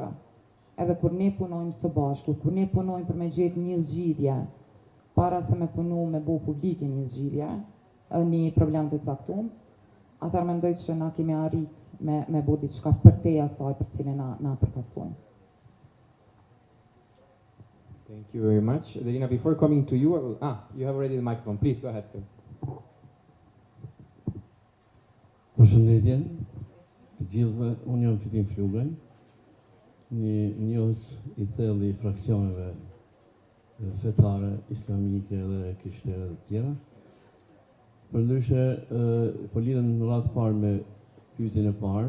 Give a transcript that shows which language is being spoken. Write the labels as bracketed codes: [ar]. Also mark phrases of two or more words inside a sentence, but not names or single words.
[sq] Edhe kur ne punojmë së bashku, kur ne punojmë për me gjetë një zgjidhje, para se me punu me bo publike një zgjidhje, një problem të caktuar, atëherë mendoj që na kemi arrit me bo diçka për te asaj për cilën na përfaqësojmë. [en] Thank you very much. Adelina, before coming to you, you have already the microphone. Please go ahead, sir. [sq] Përshëndetje. Të gjithëve, unë jam Fitim Flugaj, një njohës I thellë I fraksioneve fetare, islamike dhe krishtere të tjera. Përndryshe, po lidhen në radhë parë me pyetjen e parë.